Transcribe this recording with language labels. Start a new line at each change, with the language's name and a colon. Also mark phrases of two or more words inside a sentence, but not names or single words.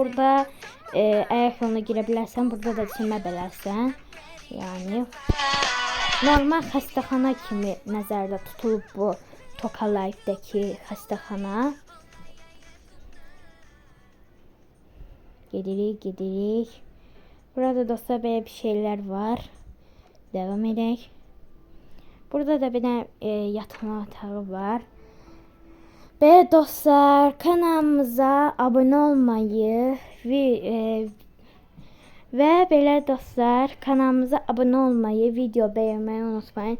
Azerbaijani: Burada ayaqlarına girə bilərsən. Burada da çimə bilərsən. Yəni normal xəstəxana kimi nəzərdə tutulub bu Toka Life'dəki xəstəxana. Gedirik.
Turkish: Burada dostlar böyle bir şeyler var. Devam edelim.
Azerbaijani: Burada da bir de yatma otağı var.
Turkish: Ve dostlar kanalımıza abone olmayı ve böyle dostlar kanalımıza abone olmayı, video beğenmeyi unutmayın.